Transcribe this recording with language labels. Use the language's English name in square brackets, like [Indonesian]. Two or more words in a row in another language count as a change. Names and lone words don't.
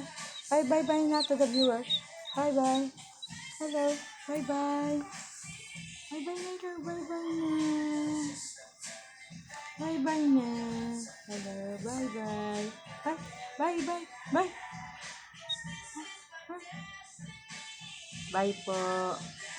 [English] Bye-bye-bye na to the viewers. Bye-bye. Hello. Bye-bye. Bye-bye later. Bye-bye na. Bye-bye na. Hello. Bye-bye. Bye. Bye-bye. Bye. Bye po.